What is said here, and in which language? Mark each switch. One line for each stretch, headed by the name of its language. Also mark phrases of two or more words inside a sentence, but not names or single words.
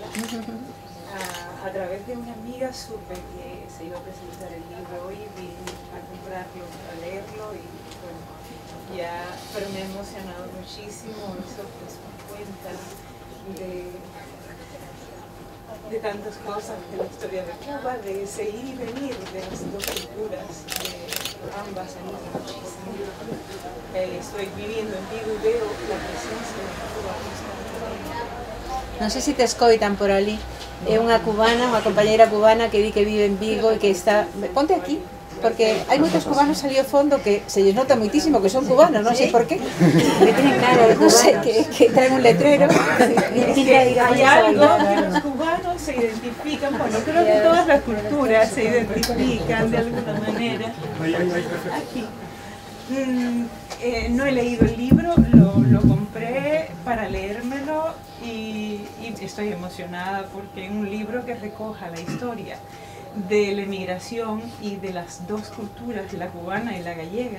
Spanish: A través de una amiga supe que se iba a presentar el libro hoy, vine a comprarlo, a leerlo y bueno, pero me ha emocionado muchísimo eso que se cuenta de tantas cosas, de la historia de Cuba, de ese ir y venir de las dos culturas, ambas me gustan muchísimo. Estoy viviendo en Vigo y veo la presencia de Cuba constantemente.
Galician: Non sei se te escoitan por ali. É unha cubana, unha compañeira cubana que di que vive en Vigo e que está... Ponte aquí, porque hai moitos cubanos ali ao fondo que se lles nota moitísimo que son cubanos, non sei por qué.
Spanish: Que tienen cara de
Galician: Non sei, que traen un letrero.
Spanish: Hay algo que los cubanos se identifican, bueno, creo que todas las culturas se identifican de alguna manera. Aquí. No he leído el libro, lo compré para leérmelo y estoy emocionada porque es un libro que recoja la historia de la emigración y de las dos culturas, la cubana y la gallega.